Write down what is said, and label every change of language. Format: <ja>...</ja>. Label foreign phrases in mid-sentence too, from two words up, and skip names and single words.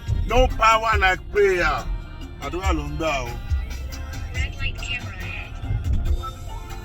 <en>No power like prayer.</en> <yo>Àdúrà ló ń gbà o.</yo> <en>Red light camera ahead.</en>